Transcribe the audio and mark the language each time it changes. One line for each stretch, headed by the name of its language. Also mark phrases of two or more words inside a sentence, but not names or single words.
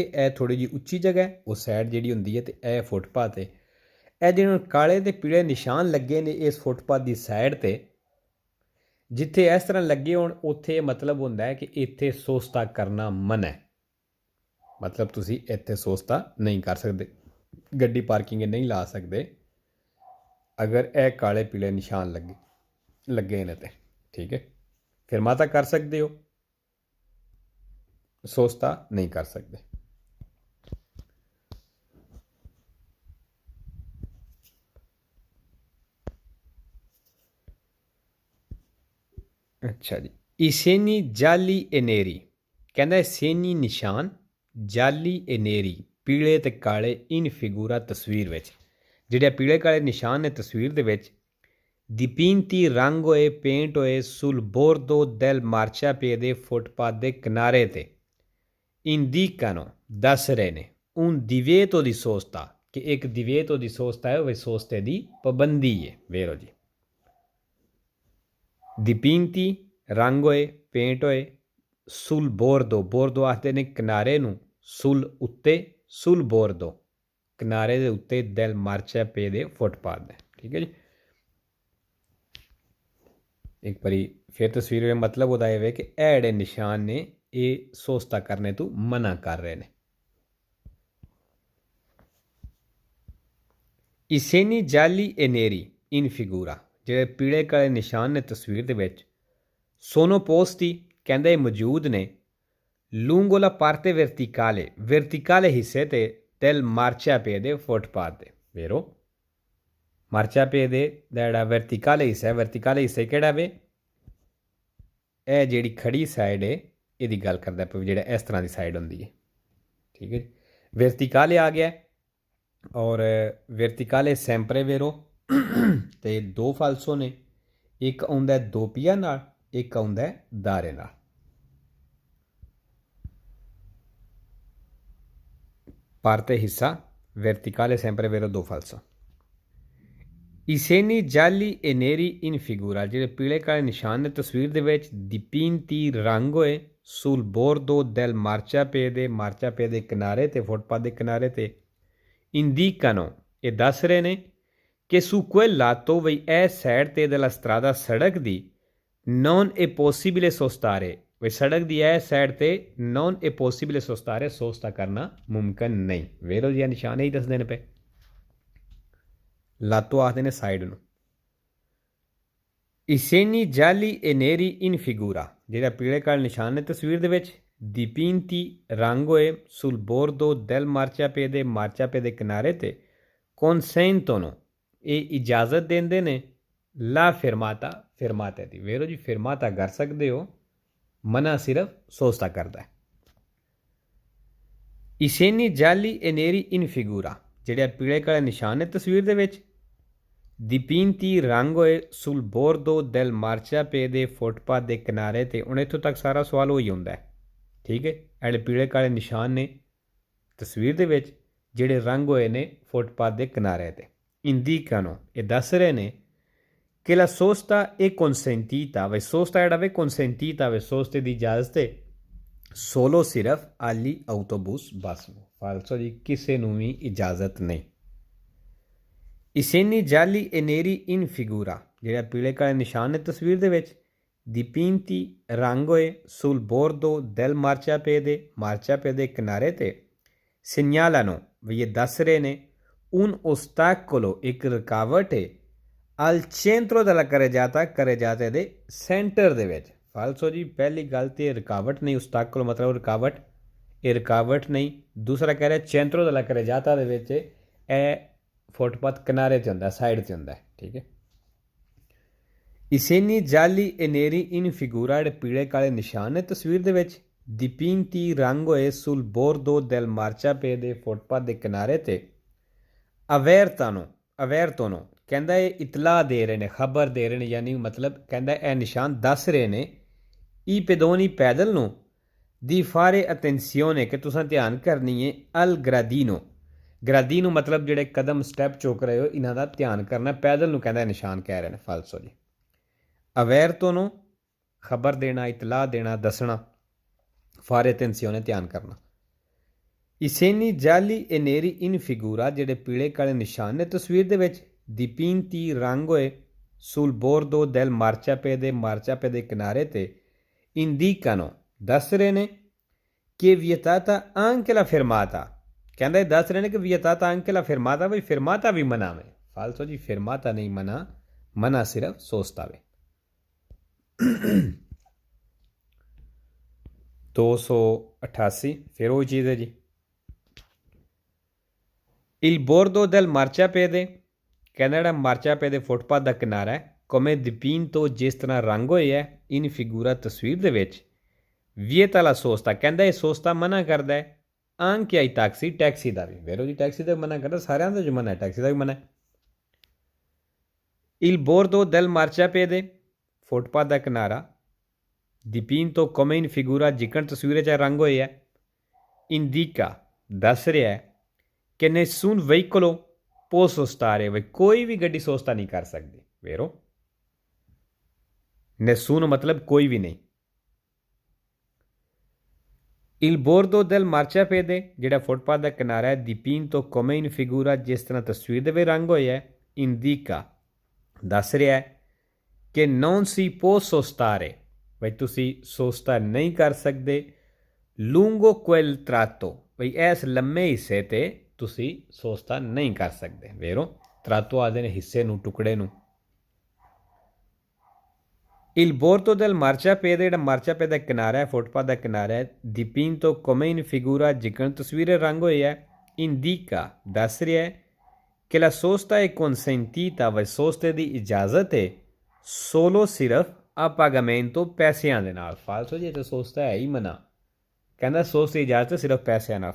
Punjabi: ਇਹ ਥੋੜੀ ਜਿਹੀ ਉੱਚੀ ਜਗ੍ਹਾ ਹੈ ਉਹ ਸਾਈਡ ਜਿਹੜੀ ਹੁੰਦੀ ਹੈ ਤੇ ਇਹ ਫੁੱਟਪਾਥ ਹੈ ਇਹ ਜਿਹੜੇ ਕਾਲੇ ਤੇ ਪੀਲੇ ਨਿਸ਼ਾਨ ਲੱਗੇ ਨੇ ਇਸ ਫੁੱਟਪਾਥ ਦੀ ਸਾਈਡ ਤੇ ਜਿੱਥੇ ਇਸ ਤਰ੍ਹਾਂ ਲੱਗੇ ਹੋਣ ਉੱਥੇ ਮਤਲਬ ਹੁੰਦਾ ਹੈ ਕਿ ਇੱਥੇ ਸੋਸਤਾ ਕਰਨਾ ਮਨਾ ਹੈ ਮਤਲਬ ਤੁਸੀਂ ਇੱਥੇ ਸੋਸਤਾ ਨਹੀਂ ਕਰ ਸਕਦੇ ਗੱਡੀ ਪਾਰਕਿੰਗ ਨਹੀਂ ਲਾ ਸਕਦੇ ਅਗਰ ਇਹ ਕਾਲੇ ਪੀਲੇ ਨਿਸ਼ਾਨ ਲੱਗੇ ਨੇ ਤੇ ਠੀਕ ਹੈ ਫਿਰ ਮਾਤਾ ਕਰ ਸਕਦੇ ਹੋ ਸੋਸਤਾ ਨਹੀਂ ਕਰ ਸਕਦੇ ਅੱਛਾ ਜੀ
Italian: i segni gialli e neri
Punjabi: ਕਹਿੰਦਾ ਸੇਨੀ ਨਿਸ਼ਾਨ ਜਾਲੀ e neri ਪੀਲੇ ਤੇ ਕਾਲੇ
Italian: in figura
Punjabi: ਤਸਵੀਰ ਵਿੱਚ ਜਿਹੜੇ ਪੀਲੇ ਕਾਲੇ ਨਿਸ਼ਾਨ ਨੇ ਤਸਵੀਰ ਦੇ ਵਿੱਚ dipinti ਰੰਗ ਹੋਏ ਪੇਂਟ ਹੋਏ
Italian: sul bordo del marciapiede
Punjabi: ਫੁੱਟਪਾਥ ਦੇ ਕਿਨਾਰੇ ਤੇ indicano ਦੱਸ ਰਹੇ ਨੇ
Italian: un divieto di sosta
Punjabi: ਕਿ ਇੱਕ
Italian: divieto di sosta
Punjabi: ਹੈ ਉਹ ਸੋਸਤੇ ਦੀ ਪਾਬੰਦੀ ਹੈ ਵੇਰੋ ਜੀ dipinti ਰੰਗ ਹੋਏ ਪੇਂਟ ਹੋਏ
Italian: sul bordo
Punjabi: ਆਖਦੇ ਨੇ ਕਿਨਾਰੇ ਨੂੰ sul ਉੱਤੇ
Italian: sul bordo
Punjabi: ਕਿਨਾਰੇ ਦੇ ਉੱਤੇ
Italian: del marciapiede
Punjabi: ਫੁੱਟਪਾਥ ਦੇ ਠੀਕ ਹੈ ਜੀ ਇੱਕ ਵਾਰੀ ਫਿਰ ਤਸਵੀਰ ਵਿੱਚ ਮਤਲਬ ਉਹਦਾ ਇਹ ਵੇ ਕਿ ਇਹ ਜਿਹੜੇ ਨਿਸ਼ਾਨ ਨੇ ਇਹ ਸੋਸਤਾ ਕਰਨੇ ਤੋਂ ਮਨਾ ਕਰ ਰਹੇ ਨੇ
Italian: i segni gialli e neri in figura
Punjabi: ਜਿਹੜੇ ਪੀਲੇ ਕਾਲੇ ਨਿਸ਼ਾਨ ਨੇ ਤਸਵੀਰ ਦੇ ਵਿੱਚ
Italian: sono posti
Punjabi: ਕਹਿੰਦੇ ਮੌਜੂਦ ਨੇ
Italian: lungo la parte verticale
Punjabi: ਹਿੱਸੇ ਤੇ
Italian: del marciapiede
Punjabi: ਫੁੱਟਪਾਥ ਦੇ ਵੇਰੋ marciapiede ਦਾ ਜਿਹੜਾ ਵਰਟੀਕਲ ਹਿੱਸਾ ਕਿਹੜਾ ਵੇ ਇਹ ਜਿਹੜੀ ਖੜੀ ਸਾਈਡ ਹੈ ਇਹਦੀ ਗੱਲ ਕਰਦਾ ਪਿਆ ਜਿਹੜਾ ਇਸ ਤਰ੍ਹਾਂ ਦੀ ਸਾਈਡ ਹੁੰਦੀ ਹੈ ਠੀਕ ਹੈ ਵਰਟੀਕਲ ਆ ਗਿਆ ਔਰ ਵਰਟੀਕਲ sempre ਵੇਰੋ ਤੇ ਦੋ ਫਾਲਸੋ ਨੇ ਇੱਕ ਆਉਂਦਾ ਦੋ ਪੀਆ ਨਾਲ ਇੱਕ ਆਉਂਦਾ ਦਾਰੇ ਨਾਲ
Italian: parte ਹਿੱਸਾ verticale sempre vero do falso i segni gialli e neri in figura
Punjabi: ਜਿਹੜੇ ਪੀਲੇ ਕਾਲੇ ਨਿਸ਼ਾਨ ਨੇ ਤਸਵੀਰ ਦੇ ਵਿੱਚ dipinti ਰੰਗ ਹੋਏ
Italian: sul bordo del marciapiede
Punjabi: ਦੇ ਕਿਨਾਰੇ ਤੇ ਫੁੱਟਪਾਥ ਦੇ ਕਿਨਾਰੇ ਤੇ indicano ਇਹ ਦੱਸ ਰਹੇ ਨੇ ਕਿ
Italian: su quel lato
Punjabi: ਵੀ ਇਹ ਸਾਈਡ ਤੇ
Italian: della strada
Punjabi: ਸੜਕ ਦੀ
Italian: non è possibile sostare
Punjabi: ਵੀ ਸੜਕ ਦੀ ਇਹ ਸਾਈਡ ਤੇ
Italian: non è possibile sostare
Punjabi: ਸੋਸਤਾ ਕਰਨਾ ਮੁਮਕਿਨ ਨਹੀਂ ਵੇਰੋ ਜੀ ਨਿਸ਼ਾਨ ਹੀ ਦੱਸਦੇ ਨੇ ਪਏ ਲਾਤੋ ਆਖਦੇ ਨੇ ਸਾਈਡ ਨੂੰ
Italian: i segni gialli e neri in figura
Punjabi: ਜਿਹੜਾ ਪੀਲੇ ਕਾਲੇ ਨਿਸ਼ਾਨ ਨੇ ਤਸਵੀਰ ਦੇ ਵਿੱਚ dipinti ਰੰਗ ਹੋਏ
Italian: sul bordo del marciapiede
Punjabi: ਦੇ ਕਿਨਾਰੇ ਤੇ consentono ਇਹ ਇਜਾਜ਼ਤ ਦਿੰਦੇ ਨੇ
Italian: la fermata
Punjabi: ਦੀ ਵੇਰੋ ਜੀ ਫਿਰਮਾਤਾ ਕਰ ਸਕਦੇ ਹੋ ਮਨਾ ਸਿਰਫ ਸੋਸਤਾ ਕਰਦਾ ਹੈ।
Italian: i segni gialli e neri in figura,
Punjabi: ਜਿਹੜੇ ਪੀਲੇ ਕਾਲੇ ਨਿਸ਼ਾਨ ਨੇ ਤਸਵੀਰ ਦੇ ਵਿੱਚ,
Italian: dipinti rangoe sul bordo del marciapiede
Punjabi: ਫੁੱਟਪਾਥ ਦੇ ਕਿਨਾਰੇ ਤੇ। ਹੁਣ ਇੱਥੋਂ ਤੱਕ ਸਾਰਾ ਸਵਾਲ ਉਹੀ ਹੁੰਦਾ ਹੈ, ਠੀਕ ਹੈ। ਜਿਹੜੇ ਪੀਲੇ ਕਾਲੇ ਨਿਸ਼ਾਨ ਨੇ ਤਸਵੀਰ ਦੇ ਵਿੱਚ, ਜਿਹੜੇ ਰੰਗ ਹੋਏ ਨੇ ਫੁੱਟਪਾਥ ਦੇ ਕਿਨਾਰੇ ਤੇ। ਇੰਡੀਕਾਨੋ, ਇਹ ਦੱਸ ਰਹੇ ਨੇ ਕਿ
Italian: la sosta
Punjabi: ਇਹ ਕਨਸੈਂਟੀਤਾ ਵੇ, ਸੋਸਤਾ ਜਿਹੜਾ ਵੇ ਕਨਸੈਂਟੀਤਾ ਵੇ, ਸੋਸਤੇ ਦੀ ਇਜਾਜ਼ਤ ਹੈ ਸੋਲੋ ਸਿਰਫ
Italian: agli autobus
Punjabi: ਬੱਸ ਨੂੰ। ਫਾਲਸੋ ਜੀ, ਕਿਸੇ ਨੂੰ ਵੀ ਇਜਾਜ਼ਤ ਨਹੀਂ।
Italian: i segni gialli e neri in figura,
Punjabi: ਜਿਹੜਾ ਪੀਲੇ ਕਾਲੇ ਨਿਸ਼ਾਨ ਨੇ ਤਸਵੀਰ ਦੇ ਵਿੱਚ,
Italian: dipinti rangoe sul bordo del marciapiede,
Punjabi: ਮਾਰਚਾਪੇ ਦੇ ਕਿਨਾਰੇ ਤੇ, segnalano ਵੀ ਇਹ ਦੱਸ ਰਹੇ ਨੇ,
Italian: un ostacolo,
Punjabi: ਇੱਕ ਰੁਕਾਵਟ ਹੈ,
Italian: al centro della carreggiata
Punjabi: ਦੇ ਸੈਂਟਰ ਦੇ ਵਿੱਚ। ਫਾਲਸੋ ਜੀ, ਪਹਿਲੀ ਗੱਲ ਤੇ ਰੁਕਾਵਟ ਨਹੀਂ, ostacolo ਮਤਲਬ ਰੁਕਾਵਟ, ਇਹ ਰੁਕਾਵਟ ਨਹੀਂ। ਦੂਸਰਾ ਕਹਿ ਰਿਹਾ
Italian: centro della carreggiata
Punjabi: ਦੇ ਵਿੱਚ, ਇਹ ਫੁੱਟਪਾਥ ਕਿਨਾਰੇ 'ਤੇ ਹੁੰਦਾ, ਸਾਈਡ 'ਤੇ ਹੁੰਦਾ, ਠੀਕ ਹੈ।
Italian: i segni gialli e neri in figura,
Punjabi: ਜਿਹੜੇ ਪੀਲੇ ਕਾਲੇ ਨਿਸ਼ਾਨ ਨੇ ਤਸਵੀਰ ਦੇ ਵਿੱਚ,
Italian: dipinti rangoe sul bordo del marciapiede,
Punjabi: ਫੁੱਟਪਾਥ ਦੇ ਕਿਨਾਰੇ 'ਤੇ, ਅਵੇਰਤੋਨੋ ਕਹਿੰਦਾ ਇਹ ਇਤਲਾਹ ਦੇ ਰਹੇ ਨੇ, ਖਬਰ ਦੇ ਰਹੇ ਨੇ, ਯਾਨੀ ਮਤਲਬ ਕਹਿੰਦਾ ਇਹ ਨਿਸ਼ਾਨ ਦੱਸ ਰਹੇ ਨੇ,
Italian: i pedoni
Punjabi: ਪੈਦਲ ਨੂੰ,
Italian: di fare attenzione
Punjabi: ਕਿ ਤੁਸੀਂ ਧਿਆਨ ਕਰਨੀ ਹੈ,
Italian: al gradino,
Punjabi: ਗ੍ਰਾਦੀਨੋ ਮਤਲਬ ਜਿਹੜੇ ਕਦਮ ਸਟੈਪ ਚੁੱਕ ਰਹੇ ਹੋ ਇਹਨਾਂ ਦਾ ਧਿਆਨ ਕਰਨਾ, ਪੈਦਲ ਨੂੰ ਕਹਿੰਦਾ ਨਿਸ਼ਾਨ ਕਹਿ ਰਹੇ ਨੇ। ਫਾਲਸੋ ਜੀ, ਅਵੇਰਤੋਨੋ ਖਬਰ ਦੇਣਾ, ਇਤਲਾਹ ਦੇਣਾ, ਦੱਸਣਾ,
Italian: fare attenzione
Punjabi: ਧਿਆਨ ਕਰਨਾ।
Italian: i segni gialli e neri in figura,
Punjabi: ਜਿਹੜੇ ਪੀਲੇ ਕਾਲੇ ਨਿਸ਼ਾਨ ਨੇ ਤਸਵੀਰ ਦੇ ਵਿੱਚ,
Italian: dipinti rangoe sul bordo del marciapiede,
Punjabi: ਮਾਰਚਾਪੇ ਦੇ ਕਿਨਾਰੇ ਤੇ, indicano ਦੱਸ ਰਹੇ ਨੇ ਕਿ
Italian: vietata anche la fermata,
Punjabi: ਕਹਿੰਦਾ ਇਹ ਦੱਸ ਰਹੇ ਨੇ ਕਿ
Italian: vietata anche la fermata,
Punjabi: ਬਈ ਫਿਰਮਾਤਾ ਵੀ ਮਨਾ ਵੇ। ਫਾਲਸੋ ਜੀ, ਫਿਰਮਾਤਾ ਨਹੀਂ ਮਨਾ, ਮਨਾ ਸਿਰਫ ਸੋਸਤਾ ਵੇ। 288 ਫਿਰ ਉਹ ਚੀਜ਼ ਹੈ ਜੀ,
Italian: il bordo del marciapiede,
Punjabi: ਕਹਿੰਦਾ ਜਿਹੜਾ ਮਾਰਚਾਪੇ ਦੇ ਫੁੱਟਪਾਥ ਦਾ ਕਿਨਾਰਾ ਹੈ,
Italian: come dipinto
Punjabi: ਜਿਸ ਤਰ੍ਹਾਂ ਰੰਗ ਹੋਏ ਹੈ,
Italian: in figura
Punjabi: ਤਸਵੀਰ ਦੇ ਵਿੱਚ,
Italian: vieta la sosta
Punjabi: ਕਹਿੰਦਾ ਇਹ ਸੋਸਤਾ ਮਨਾ ਕਰਦਾ ਹੈ,
Italian: anche ai taxi,
Punjabi: ਟੈਕਸੀ ਦਾ ਵੀ। ਵੇਰੋ ਜੀ, ਟੈਕਸੀ ਦਾ ਮਨਾ ਕਰਦਾ, ਸਾਰਿਆਂ ਦਾ ਜੋ ਮਨਾ ਹੈ, ਟੈਕਸੀ ਦਾ ਵੀ ਮਨਾ ਹੈ।
Italian: il bordo del marciapiede,
Punjabi: ਫੁੱਟਪਾਥ ਦਾ ਕਿਨਾਰਾ,
Italian: dipinto come in figura
Punjabi: ਜਿਕਣ ਤਸਵੀਰ 'ਚ ਰੰਗ ਹੋਏ ਹੈ, indica ਦੱਸ ਰਿਹਾ ਹੈ ਕਿ
Italian: nessun veicolo può sostare,
Punjabi: ਵੇ ਕੋਈ ਵੀ ਗੱਡੀ ਸੋਸਤਾ ਨਹੀਂ ਕਰ ਸਕਦੀ। ਵੇਰੋ, nessuno ਮਤਲਬ ਕੋਈ ਵੀ ਨਹੀਂ।
Italian: il bordo del marciapiede,
Punjabi: ਜਿਹੜਾ ਫੁੱਟਪਾਥ ਦਾ ਕਿਨਾਰਾ ਹੈ,
Italian: dipinto come in figura
Punjabi: ਜਿਸ ਤਰ੍ਹਾਂ ਤਸਵੀਰ ਦੇ ਵਿੱਚ ਰੰਗ ਹੋਇਆ ਹੈ, indica ਦੱਸ ਰਿਹਾ ਹੈ ਕਿ
Italian: non si può sostare,
Punjabi: ਬਈ ਤੁਸੀਂ ਸੋਸਤਾ ਨਹੀਂ ਕਰ ਸਕਦੇ,
Italian: lungo quel tratto,
Punjabi: ਬਈ ਇਸ ਲੰਮੇ ਹਿੱਸੇ 'ਤੇ ਤੁਸੀਂ ਸੋਸਤਾ ਨਹੀਂ ਕਰ ਸਕਦੇ। ਵੇਰੋ, ਤਰਾਤੋ ਆਦੇ ਨੇ ਹਿੱਸੇ ਨੂੰ, ਟੁਕੜੇ ਨੂੰ।
Italian: il bordo del marciapiede,
Punjabi: ਜਿਹੜਾ ਮਾਰਚਾਪੇ ਦਾ ਕਿਨਾਰਾ ਹੈ, ਫੁੱਟਪਾਥ ਦਾ ਕਿਨਾਰਾ ਹੈ,
Italian: dipinto come in figura
Punjabi: ਜਿਕਣ ਤਸਵੀਰ ਰੰਗ ਹੋਈ ਹੈ, indica ਦੱਸ ਰਿਹਾ ਹੈ ਕਿ
Italian: la sosta è consentita,
Punjabi: ਵੇ ਸੋਸਤੇ ਦੀ ਇਜਾਜ਼ਤ ਹੈ,
Italian: solo ਸਿਰਫ a pagamento,
Punjabi: ਪੈਸਿਆਂ ਦੇ ਨਾਲ। ਫਾਲਸੋ ਜੀ, ਤਾਂ ਸੋਸਤਾ ਹੈ ਹੀ ਮਨਾ, ਕਹਿੰਦਾ ਸੋਸਤੇ ਦੀ ਇਜਾਜ਼ਤ ਸਿਰਫ ਪੈਸਿਆਂ ਨਾਲ।